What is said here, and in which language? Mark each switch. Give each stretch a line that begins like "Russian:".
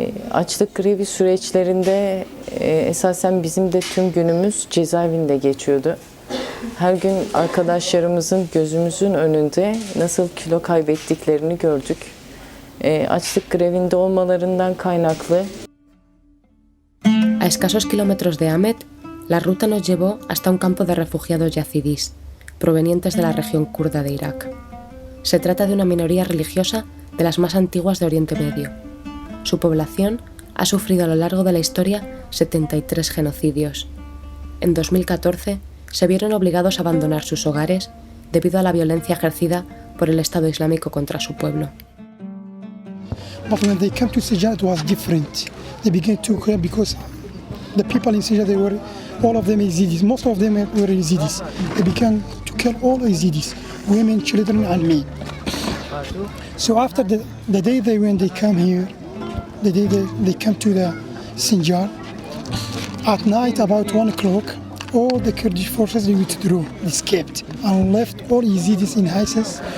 Turkish: Açlık grevi süreçlerinde esasen bizim de tüm günümüz cezaevinde geçiyordu. Her gün arkadaşlarımızın gözümüzün önünde nasıl kilo kaybettiklerini gördük. Açlık grevinde olmalarından kaynaklı.
Spanish: A escasos kilómetros de Amed, la ruta nos llevó hasta un campo de refugiados yazidís, provenientes de la región kurda de Irak. Se trata de una minoría religiosa de las más antiguas de Oriente Medio. Su población ha sufrido a lo largo de la historia 73 genocidios. En 2014 se vieron obligados a abandonar sus hogares debido a la violencia ejercida por el Estado Islámico contra su pueblo.
English: But when they came to Sinjar, it was different. They began to cry because the people in Sinjar, they were all of them Yazidis. Most of them were Yazidis. They began to kill all Yazidis, women, children, and men. So after the day when they come here, the day they come to the Sinjar, at night about 1 o'clock, all the Kurdish forces they withdrew, escaped, and left all Yazidis in ISIS.